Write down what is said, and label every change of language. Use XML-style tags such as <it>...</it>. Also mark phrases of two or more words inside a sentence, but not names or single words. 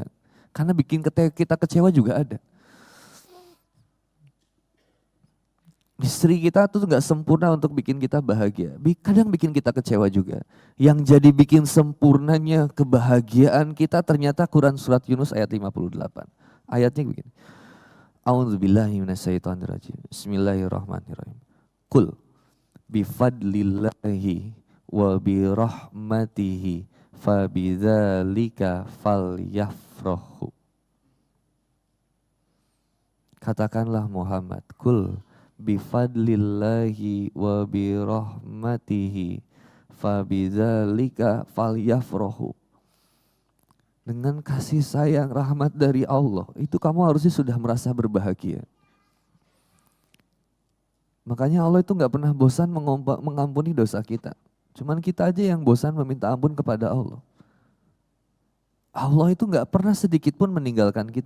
<id>Karena bikin kita kecewa juga ada. Istri kita tuh nggak sempurna untuk bikin kita bahagia. Kadang bikin kita kecewa juga. Yang jadi bikin sempurnanya kebahagiaan kita ternyata Quran surat Yunus ayat 58. Ayatnya begini.</id> <ar>أعوذ بالله من الشيطان الرجيم. بسم الله الرحمن الرحيم. قل بفضل الله وبرحمته فبذلك فليفرحوا.</ar> <id>Katakanlah Muhammad,</id> <ar>قل بفضل الله وبرحمته فبذلك فليفرحوا.</ar> <id>Dengan kasih sayang rahmat dari Allah, itu kamu harusnya sudah merasa berbahagia. Makanya Allah itu gak pernah bosan mengampuni dosa kita. Cuman kita aja yang bosan meminta ampun kepada Allah. Allah itu gak pernah sedikit pun meninggalkan kita.</id>